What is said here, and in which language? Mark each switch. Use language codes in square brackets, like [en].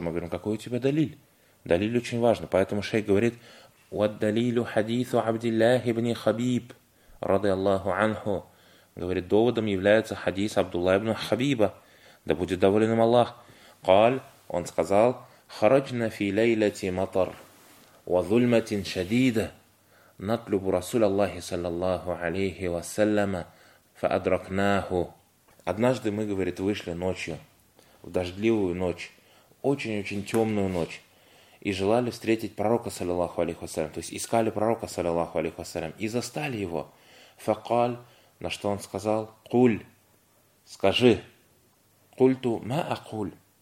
[ru] Мы говорим, какой у тебя далиль? Далиль очень важно. Поэтому шейх говорит, [ar] «Уаддалилю хадису Абдиллахи ибн Хабиб, рады Аллаху анху». [ru] Говорит, доводом является хадис Абдуллах ибн Хабиба. Да будет доволен им Аллах. «Каль», он сказал, [ar] خرجنا في ليلة مطر وظلمة شديدة نطلب رسول الله صلى الله عليه وسلم فأدركناه. [ru] Однажды мы, говорит, вышли ночью, в дождливую ночь, очень-очень темную ночь, и желали встретить пророка, саллиллаху алейхи вассалям, то есть искали пророка, саллиллаху алейхи вассалям, и застали его. [ar] Факаль, [ru] на что он сказал, [ar] куль, [ru] скажи, [ar] культу ма акуль.